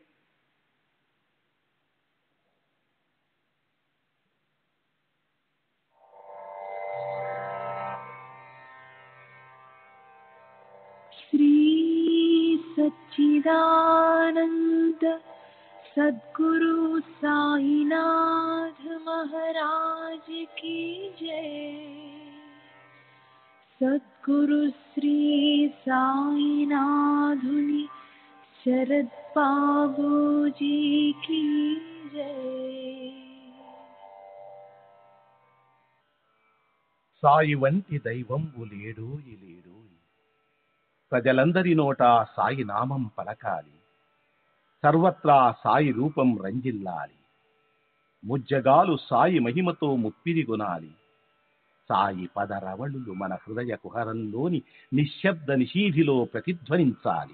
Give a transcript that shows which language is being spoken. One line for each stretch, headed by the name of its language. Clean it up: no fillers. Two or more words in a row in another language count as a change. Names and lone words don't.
Hindi: श्री सच्चिदानंद सद्गुरु साईनाथ महाराज की जय। सद्गुरु श्री साईनाथुनि शरद बाबू जी की जय।
Telugu: సాయి వంటి దైవంబు లేడోయి లేడోయి, ప్రజలందరి నోట సాయి నామం పలకాలి, సర్వత్రా సాయి రూపం రంజిల్లాలి, ముజ్జగాలు సాయి మహిమతో ముప్పిరిగొనాలి, సాయి పదరవళులు మన హృదయ కుహరంలోని నిశ్శబ్ద నిశీధిలో ప్రతిధ్వనించాలి.